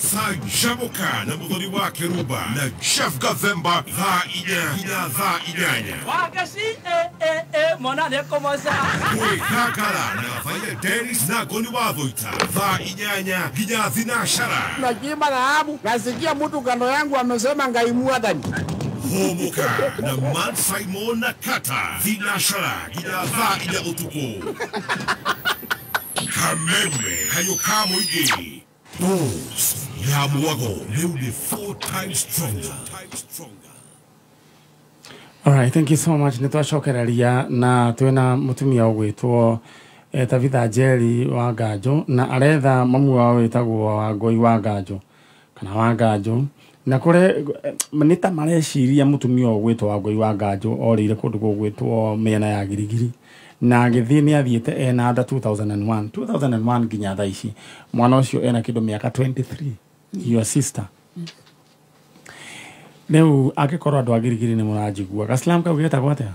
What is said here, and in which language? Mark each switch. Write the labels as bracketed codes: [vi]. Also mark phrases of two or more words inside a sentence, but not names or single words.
[ki] canjamũka na mũthoni wa Kĩrumba na Chef Gathemba thaa 4 nginya thaa 8 wagaci mona nĩ kũmoca kwĩgangara na Gabaire Dennis na Ngoni wa Thũita thaa 8 nginya thinacara [sw] najiba dhahabu nasikia mtu kando yangu amesema [ki] Ngai Mwathani homoka na Man Simon na Kata thinacara nginya thaa 4 ũtukũ Kameme Kayũka Mũingĩ Bulls ya Mwago rĩu nĩ 4 [en] times stronger. Alright, thank you so much. [ki] Nitwacokereria na twina mutumia ũgwĩtwo Tabitha Njeri wa Nganjo na aretha mamu wao wĩtagwo Wangui wa Nganjo kana wa Nganjo na kũrĩ nĩta mareciria mutumia ũgwĩtwo Wangui wa Nganjo orĩire kũndũ gũgwĩtwo mĩena ya girigiri na gĩthiĩ nĩ athiĩte ena nda 2001 nginya thaa ici mwana ũcio ena kĩndũ mĩaka 23 [en] your sister [ki] Rĩu angĩkorwo andũ a girigiri nĩ mũranjigua Gaslam kau getagwo atĩa